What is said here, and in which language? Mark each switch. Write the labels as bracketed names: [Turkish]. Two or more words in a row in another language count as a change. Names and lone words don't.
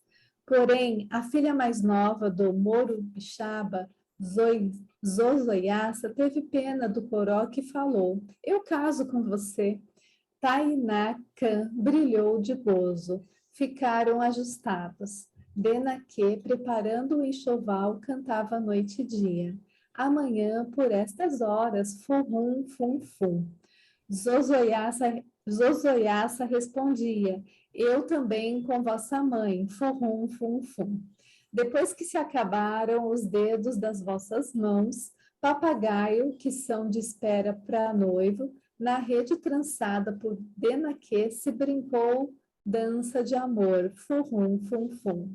[Portuguese] Porém, a filha mais nova do Morubixaba, Zozoiaça, teve pena do coroca e falou: Eu caso com você. Tainacã brilhou de gozo. Ficaram ajustados. Denaquê, preparando o enxoval, cantava noite e dia. Amanhã, por estas horas, forum, fum, fum. Zozoiaça respondia: Eu também com vossa mãe, forum, fum, fum. Depois que se acabaram os dedos das vossas mãos, papagaio, que são de espera para noivo, na rede trançada por Denaquê, se brincou dança de amor, furum, fum, fum.